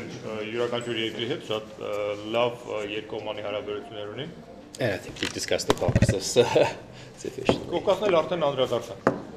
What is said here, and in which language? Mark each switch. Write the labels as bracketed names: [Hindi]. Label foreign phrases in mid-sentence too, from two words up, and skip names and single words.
[Armenian] Յուրաքանչյուր երկրի հետ շատ լավ երկկողմանի հարաբերություններ ունի։ [English] And I think we discussed the Caucasus sufficiently. [Armenian] Կովկասն էլ արդեն անդրադարձան։